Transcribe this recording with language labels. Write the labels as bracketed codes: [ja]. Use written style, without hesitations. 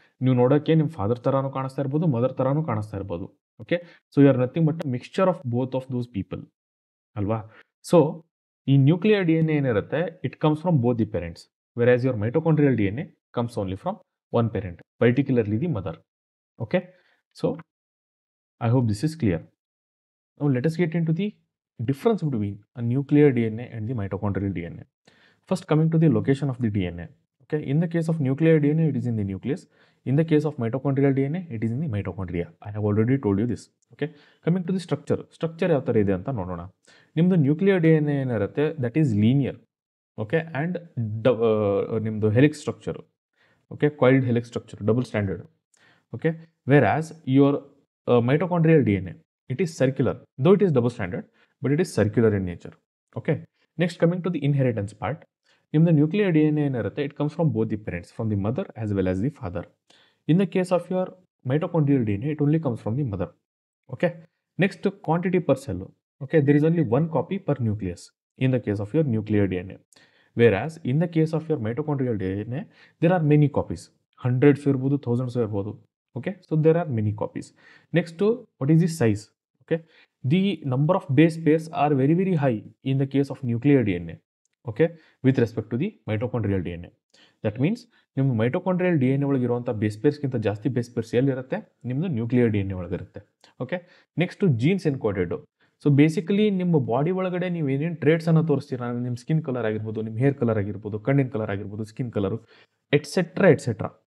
[kn] ನೀವು ನೋಡೋಕ್ಕೆ ನಿಮ್ಮ ಫಾದರ್ ಥರನೂ ಕಾಣಿಸ್ತಾ ಇರ್ಬೋದು, ಮದರ್ ಥರನೂ ಕಾಣಿಸ್ತಾ ಇರ್ಬೋದು. [en] Okay, so you are nothing but mixture of both of those people ಅಲ್ವಾ? So ಈ nuclear DNA ಏನಿರುತ್ತೆ, it comes from both the parents, whereas your mitochondrial DNA comes only from one parent, particularly the mother. Okay, so I hope this is clear. Now let us get into the difference between a nuclear DNA and the mitochondrial DNA. First, coming to the location of the DNA. Okay, in the case of nuclear DNA, it is in the nucleus. In the case of mitochondrial DNA, it is in the mitochondria. I have already told you this. Okay, coming to the structure [kn] ಯಾವ ಥರ ಇದೆ ಅಂತ ನೋಡೋಣ. [en] ನಿಮ್ಮದು nuclear DNA ಏನಿರುತ್ತೆ, that is linear. Okay and ನಿಮ್ಮದು helix structure, okay coiled helix structure double standard. Okay, whereas your mitochondrial DNA, it is circular, though it is double stranded, but it is circular in nature. Okay, next coming to the inheritance part, in the nuclear DNA ಏನಿರುತ್ತೆ, it comes from both the parents, from the mother as well as the father. In the case of your mitochondrial DNA, it only comes from the mother. Okay, next quantity per cell. Okay, there is only one copy per nucleus in the case of your nuclear DNA, whereas in the case of your mitochondrial DNA, there are many copies, hundreds ಇರ್ಬೋದು, thousands ಇರ್ಬೋದು. Okay, so there are many copies. Next to what is the size? Okay, the number of base pairs are very very high in the case of nuclear DNA, okay, with respect to the mitochondrial DNA. That means [kn] ನಿಮ್ಮ mitochondrial D N A ಒಳಗೆ ಇರುವಂಥ base ಪೇರ್ಸ್ಗಿಂತ ಜಾಸ್ತಿ base pairs ಎಲ್ಲಿರುತ್ತೆ, ನಿಮ್ಮದು nuclear D N A ಒಳಗಿರುತ್ತೆ. Okay, next jeans encoded. So basically ನಿಮ್ಮ body ಒಳಗಡೆ ನೀವು ಏನೇನು ಟ್ರೇಟ್ಸನ್ನು ತೋರಿಸ್ತೀರಾ, ನಿಮ್ಮ ಸ್ಕಿನ್ ಕಲರ್ ಆಗಿರ್ಬೋದು, ನಿಮ್ಮ ಹೇರ್ ಕಲರ್ ಆಗಿರ್ಬೋದು, ಕಣ್ಣಿನ ಕಲರ್ ಆಗಿರ್ಬೋದು, ಸ್ಕಿನ್ ಕಲರು ಎಟ್ಸೆಟ್ರಾ ಎಟ್ಸೆಟ್ರಾ.